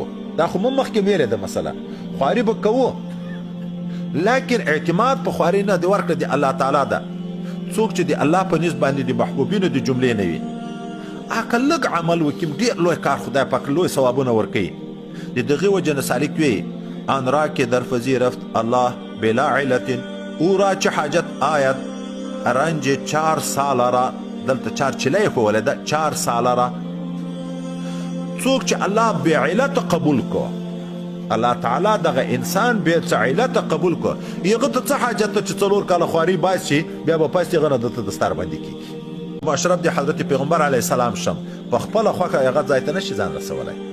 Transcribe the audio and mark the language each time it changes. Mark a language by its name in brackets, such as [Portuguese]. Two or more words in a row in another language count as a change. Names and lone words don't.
[Pashto] دا خو موږ مخکې ویلې ده مسله، خواري به کوو، لیکن اعتماد په خواري نه د ورکړه د [Arabic] الله تعالی [Pashto] ده. څوک چې د الله په نسبت باندې د محبوبینو د جملې نه وي، هغه لږ عمل وکړي، ډېر لوی کار خدای پاک لوی ثوابونه ورکوي. د دغې وجه نه سالک [Persian] وی آن را که در پذیرفت الله بلا علت او را چه حاجت آید رنج 4 ساله را. [Pashto] دلته 4 چلی ښوولی ده، [Persian] 4 ساله را. [Pashto] څوک چې الله بې علت قبول کو، [Arabic] الله تعالی [Pashto] دغه انسان بې څه علت قبول کو، هغه ته څه حاجت ته چې 4 کاله خواري باسي، بیا به پس هغه نه دلته دستار باندې کېږي. مشرب د حضرت پیغمبر [Arabic] علیه السلام [Pashto] شم، په خپله خوښه هغه ځای ته نشي ځان رسولی.